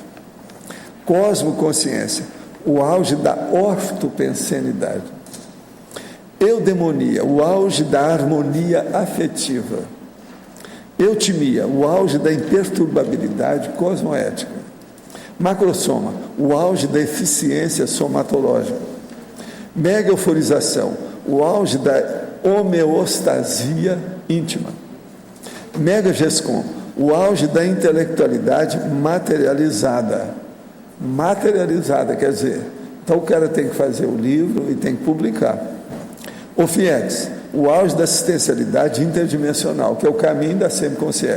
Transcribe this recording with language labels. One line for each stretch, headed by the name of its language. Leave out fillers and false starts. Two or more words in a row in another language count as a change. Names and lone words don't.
Portuguese: Cosmoconsciência, o auge da ortopensenidade. Eudemonia, o auge da harmonia afetiva. Eutimia, o auge da imperturbabilidade cosmoética. Macrosoma, o auge da eficiência somatológica. Mega euforização, o auge da homeostasia íntima. Mega gescom, o auge da intelectualidade materializada. Materializada, quer dizer, Então o cara tem que fazer o livro e tem que publicar. O FIEX, o auge da assistencialidade interdimensional, que é o caminho da semiconsciência.